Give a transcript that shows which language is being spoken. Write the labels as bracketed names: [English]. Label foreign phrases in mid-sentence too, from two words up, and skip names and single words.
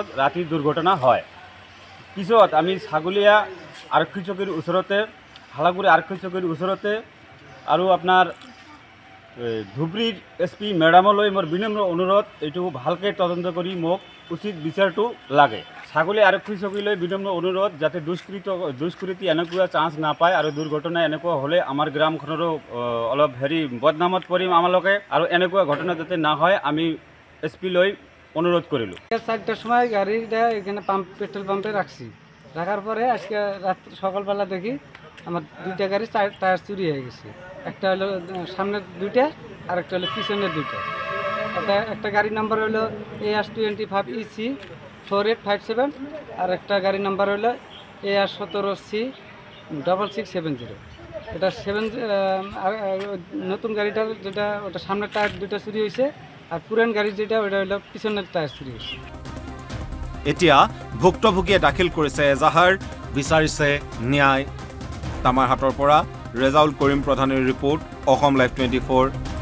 [Assamese] ৰাতি দুৰ্ঘটনা হয় পিছত আমি ছাগলীয়া আৰক্ষী চকীৰ ওচৰতে হালাগুৰি আৰক্ষী চকীৰ ওচৰতে আৰু আপোনাৰ ধুবুৰীৰ SP মেডামলৈ মোৰ বিনম্ৰ অনুৰোধ এইটো ভালকৈ তদন্ত কৰি মোক উচিত বিচাৰটো লাগে ছাগলী আৰক্ষী চকীলৈ বিনম্ৰ অনুৰোধ যাতে দুষ্কৃতি এনেকুৱা চান্স নাপায় আৰু দুৰ্ঘটনা এনেকুৱা হ'লে আমাৰ গ্ৰামখনৰো অলপ বদনামত পৰিম আমালোকে আৰু এনেকুৱা ঘটনা যাতে না হয় আমি SP লৈ অনুরোধ করিল [Bangla] 4টার সময় গাড়িটা এখানে পেট্রোল পাম্পে রাখছি রাখার পরে আজকে রাত সকালবেলা দেখি আমার দুইটা গাড়ি টায়ার চুরি হয়ে গেছে একটা হলো সামনের দুইটা আর একটা হলো পিছনের দুইটা একটা গাড়ি নাম্বার হলো AS25EC 4857 আর একটা গাড়ি নাম্বার হলো AR17C 6670 এটা নতুন গাড়িটার যেটা ওটা সামনের টায়ার দুইটা চুরি হয়েছে আর পুরান গাড়ি যেটা ওটা হলো পিছনের টায়ার চুরি হয়েছে [Assamese] এতিয়া ভুক্তভোগীয়ে দাখিল কৰিছে এজাহাৰ বিচাৰিছে ন্যায় তামাৰহাটৰ পৰা ৰেজাউল কৰিম প্ৰধানৰ ৰিপৰ্ট অসম লাইভ 24